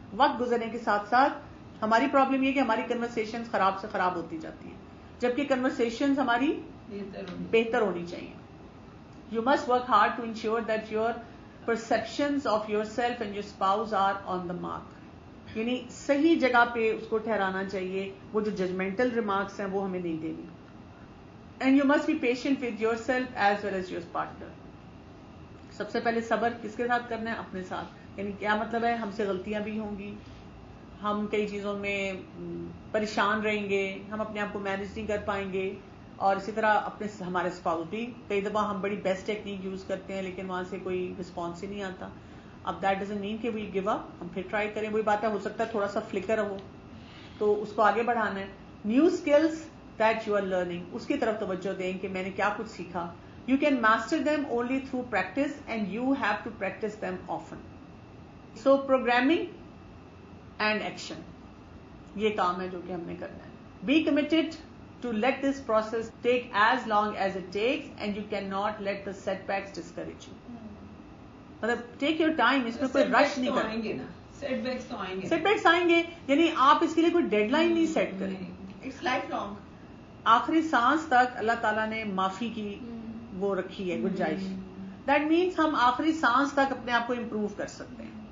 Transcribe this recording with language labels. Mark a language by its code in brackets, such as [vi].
[ur] وقت گزرنے کے ساتھ ساتھ ہماری پرابلم یہ کہ ہماری کنورسیشنز خراب سے خراب ہوتی جاتی ہیں, جبکہ کنورسیشنز ہماری بہتر ہونی چاہیے. [en] You must work hard to ensure that your perceptions of yourself and your spouse are on the mark. [ur] یعنی صحیح جگہ پہ اس کو ٹھہرانا چاہیے, وہ جو ججمنٹل ریمارکس ہیں وہ ہمیں نہیں دینی. [en] And you must be patient with yourself as well as your partner. [ur] سب سے پہلے صبر کس کے ساتھ کرنا ہے؟ اپنے ساتھ. یعنی کیا مطلب ہے, ہم سے غلطیاں بھی ہوں گی, ہم کئی چیزوں میں پریشان رہیں گے, ہم اپنے آپ کو مینج نہیں کر پائیں گے, اور اسی طرح اپنے ہمارے اسپاؤس بھی کئی دفعہ ہم بڑی بیسٹ ٹیکنیک یوز کرتے ہیں لیکن وہاں سے کوئی رسپانس ہی نہیں آتا. اب [en] that doesn't mean [ur] کہ [en] we give up, [ur] ہم پھر ٹرائی کریں. وہی بات ہے, ہو سکتا ہے تھوڑا سا فلکر ہو تو اس کو آگے بڑھانا ہے. [en] new skills that you are learning, [ur] اس کی طرف توجہ دیں کہ میں نے کیا کچھ سیکھا. [en] You can master them only through practice and you have to practice them often. So programming and action, [ur] یہ کام ہے جو کہ ہم نے کرنا ہے. [en] Be committed to let this process take as long as it takes, and you cannot let the setbacks discourage you. [ur] مطلب [en] take your time, [ur] اس میں کوئی رش نہیں کرنا. سیٹ بیکس آئیں گے, یعنی آپ اس کے لیے کوئی ڈیڈ لائن نہیں سیٹ کریں. [en] It's lifelong. [ur] آخری سانس تک اللہ تعالیٰ نے معافی کی وہ رکھی ہے گنجائش. [en] that means [ur] ہم آخری سانس تک اپنے آپ کو امپروو کر سکتے ہیں.